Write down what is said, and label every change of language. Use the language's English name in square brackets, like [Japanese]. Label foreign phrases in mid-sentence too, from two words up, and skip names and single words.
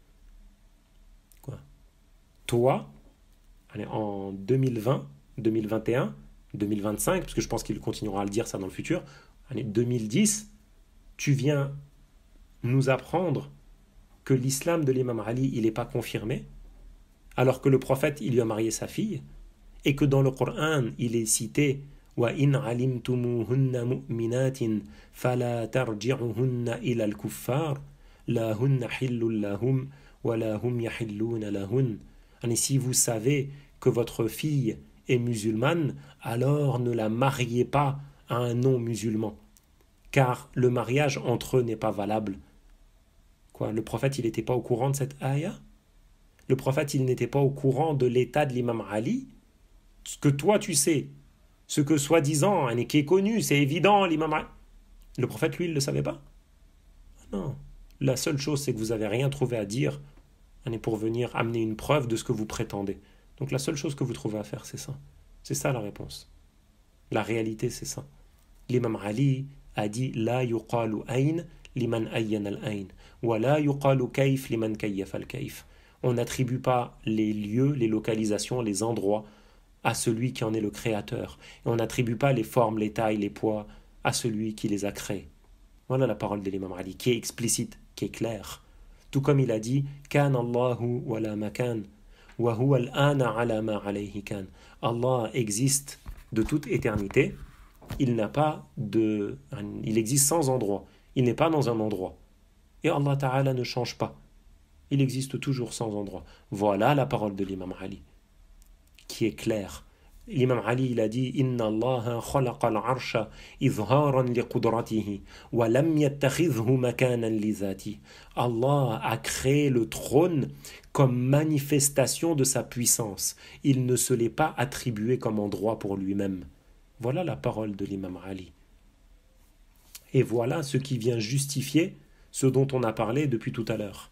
[French] Quoi? Toi, en 2020, 2021, 2025, parce que je pense qu'il continuera à le dire ça dans le futur, 2010, tu viens nous apprendre que l'islam de l'imam Ali, il n'est pas confirmé, alors que le prophète, il lui a marié sa fille, et que dans le Coran, il est cité [Arabic] وَإِنْ عَلِمْتُمُوهُنَّ مُؤْمِنَاتٍ فَلَا تَرْجِعُهُنَّ إِلَى الْكُفَّارِ لَا هُنَّ حِلٌّ لَهُمْ وَلَا هُمْ يَحِلُّونَ لَهُنَّ. [French] Et si vous savez que votre fille est musulmane, alors ne la mariez pas à un non-musulman, car le mariage entre eux n'est pas valable. Quoi, le prophète, il n'était pas au courant de cette ayah? Le prophète, il n'était pas au courant de l'état de l'imam Ali? Ce que toi tu sais, ce que soi-disant, qui est connu, c'est évident, l'imam Ali. Le prophète, lui, il ne le savait pas? Non. La seule chose, c'est que vous n'avez rien trouvé à dire pour venir amener une preuve de ce que vous prétendez. Donc la seule chose que vous trouvez à faire, c'est ça. C'est ça la réponse. La réalité, c'est ça. L'imam Ali a dit « [Arabic] لا يقال أين لمن أيّن الأين ولا يقال كيف لمن كيّف الكيف [French] » On n'attribue pas les lieux, les localisations, les endroits à celui qui en est le créateur. Et on n'attribue pas les formes, les tailles, les poids à celui qui les a créés. Voilà la parole de l'imam Ali, qui est explicite, qui est claire. Tout comme il a dit « [Arabic] كان الله ولا مكان وهو الآن على ما عليه كان [French] » Allah existe de toute éternité, il existe sans endroit, il n'est pas dans un endroit. Et Allah Ta'ala ne change pas. Il existe toujours sans endroit. Voilà la parole de l'imam Ali, qui est claire. L'imam Ali, il a dit [Arabic] إن الله خلق العرش إظهارا لقدرته ولم يتخذ مكانا لذاته. [French] Allah a créé le trône comme manifestation de sa puissance. Il ne se l'est pas attribué comme endroit pour lui-même. Voilà la parole de l'imam Ali. Et voilà ce qui vient justifier ce dont on a parlé depuis tout à l'heure.